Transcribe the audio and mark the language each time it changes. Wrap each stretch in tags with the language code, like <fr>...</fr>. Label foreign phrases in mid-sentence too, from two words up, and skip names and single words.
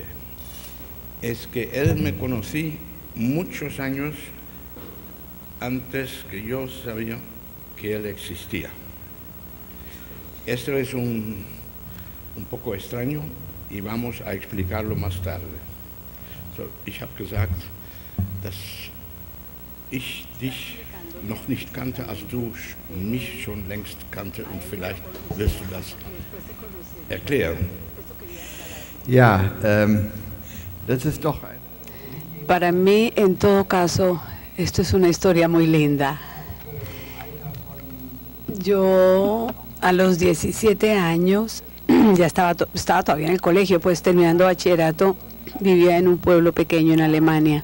<es>Es que él me conocí muchos años antes que yo sabía que él existía. Esto es un poco extraño y vamos a explicarlo más tarde.</es> <de>So, ich habe gesagt, dass ich dich noch nicht kannte, als du mich schon längst kannte und vielleicht willst du das erklären. Ja, das ist doch</de> <es>Para mí, en todo caso, esto es una historia muy linda. Yo a los 17 años, ya estaba todavía en el colegio, pues terminando bachillerato, vivía en un pueblo pequeño en Alemania.</es>